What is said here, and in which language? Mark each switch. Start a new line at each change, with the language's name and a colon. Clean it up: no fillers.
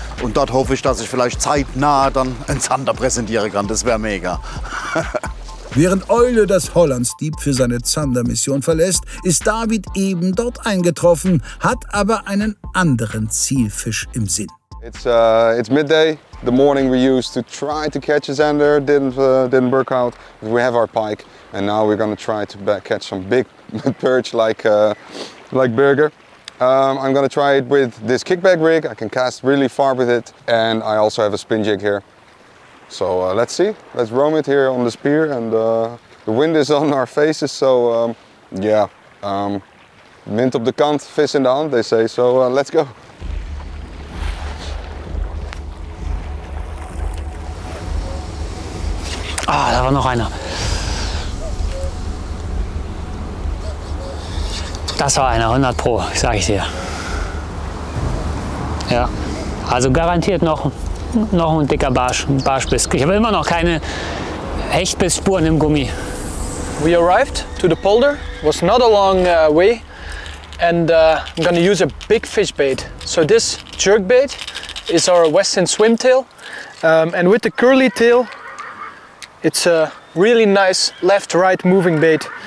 German: Und dort hoffe ich, dass ich vielleicht zeitnah dann einen Zander präsentieren kann. Das wäre mega. Während Eule das Hollandsdieb für seine Zandermission verlässt, ist David eben dort eingetroffen, hat aber einen anderen Zielfisch im Sinn.
English: It's midday. The morning we used to try to catch a zander, didn't work out. But we have our pike, and now we're going to try to catch some big perch like Birger. I'm going to try it with this kickback rig. I can cast really far with it, and I also have a spin jig here. So let's see. Let's roam it here on the spear, and the wind is on our faces. So yeah,
Dutch: wind op de kant, vis in de hand,
English: they say. So let's go.
German: Ah, da war noch einer. Das war einer, 100 Pro, sag ich dir. Ja, also garantiert noch ein dicker Barschbiss. Ich habe immer noch keine Hechtbissspuren im Gummi.
English: We arrived to the polder. Was not a long way, and I'm gonna use a big fish bait. So this jerk bait is our Westin Swimtail, and with the curly tail, it's a really nice left-right moving bait.